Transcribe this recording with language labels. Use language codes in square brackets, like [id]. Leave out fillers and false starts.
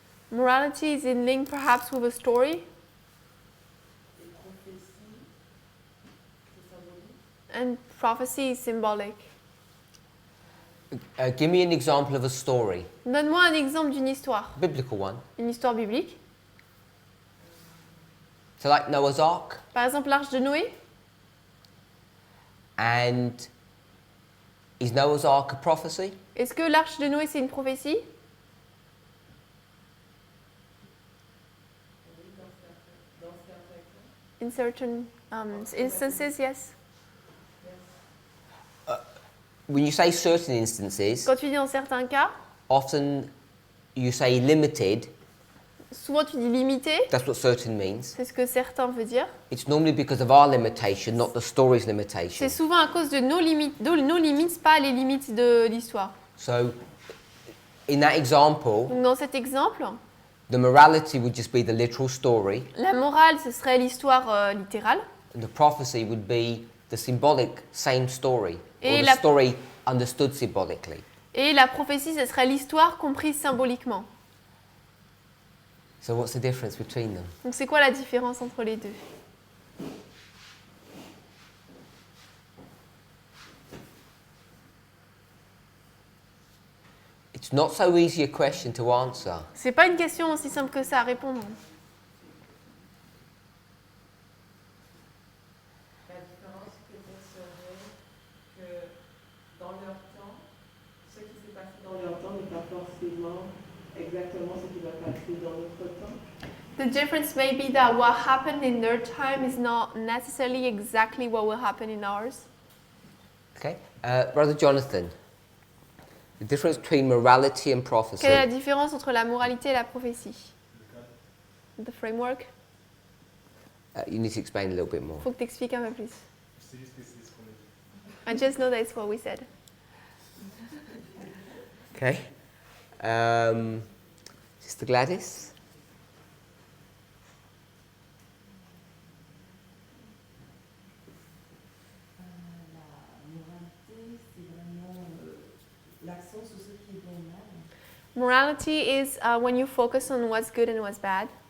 [en] Morality is in link perhaps with a story, [fr] Et prophétie, c'est symbolique. [en] and prophecy is symbolic. Give me an example of a story, [fr] Donne-moi un exemple d'une histoire, [en] biblical one. [fr] une histoire biblique. [en] So, like Noah's Ark, [fr] Par exemple, l'arche de Noé. [en] and is Noah's Ark a prophecy? [fr] Est-ce que l'arche de Noé, c'est une prophétie? Oui, dans certains cas. [en] In certain instances, yes. When you say certain instances, [fr] Quand tu dis dans certains cas, [en] often you say limited. [fr] souvent tu dis limité, [en] That's what certain means. [fr] c'est ce que certains veulent dire. [en] It's normally because of our limitation, not the story's [fr] C'est [en] limitation. [fr] souvent à cause de nos limites, pas les limites de l'histoire. [en] So, in that example, [fr] Donc dans cet exemple, [en] the morality would just be the literal story, [fr] la morale, ce serait l'histoire littérale. [en] and the prophecy would be the symbolic same story, [fr] Et [en] or the [fr] la- [en] story understood symbolically. [fr] Et la prophétie, ce serait l'histoire comprise symboliquement. [en] So, what's the difference between them? [fr] Donc c'est quoi la différence entre les deux? [en] It's not so easy a question to answer. [fr] C'est pas une question aussi simple que ça à répondre. La différence peut-être serait que dans leur temps, ce qui s'est passé dans leur temps n'est pas forcément exactement ce qui va passer dans notre temps. [en] The difference may be that what happened in their time is not necessarily exactly what will happen in ours. Okay? Brother Jonathan, the difference between morality and prophecy. [fr] Quelle est la différence entre la moralité et la prophétie? [en] The framework. You need to explain a little bit more. [fr] Faut que tu expliques un peu plus. C'est juste que c'est ce qu'on a dit. [en] I just know that's what we said. Okay? Sister Gladys? [fr] La moralité, c'est vraiment l'accent sur ce qui est bon et mal. [en] Morality is when you focus on what's good and what's bad.